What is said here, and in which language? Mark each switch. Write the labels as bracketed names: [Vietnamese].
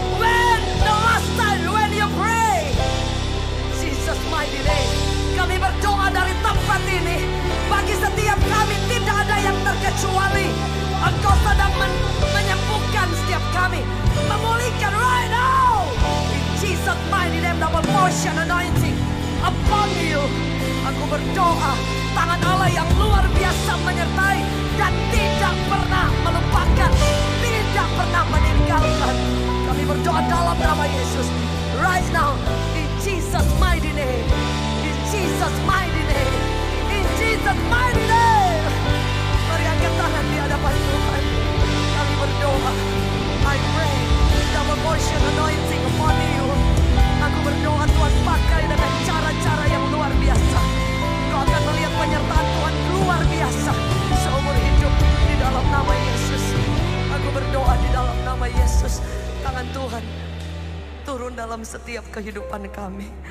[English] When the last time when you pray. Jesus mighty name. [Indonesian] Kami berdoa dari tempat ini. Bagi setiap kami tidak ada yang terkecuali. Engkau sedang menyembuhkan setiap kami, memulihkan [English] right now. In Jesus mighty name, double portion anointing upon you. [Indonesian] Aku berdoa tangan Allah yang luar biasa menyertai dan tidak pernah melupakan, tidak pernah meninggalkan. Kami berdoa dalam nama Yesus [English] right now. In Jesus mighty name, in Jesus mighty name, in Jesus mighty name. [Indonesian] Mari angkat tangan di hadapan Tuhan. Kami berdoa. [English] I pray double portion anointing upon you. [Indonesian] Aku berdoa Tuhan pakai dengan cara-cara yang luar biasa. Kau akan melihat penyertaan Tuhan luar biasa seumur hidup di dalam nama Yesus. Aku berdoa di dalam nama Yesus. Tangan Tuhan turun dalam setiap kehidupan kami.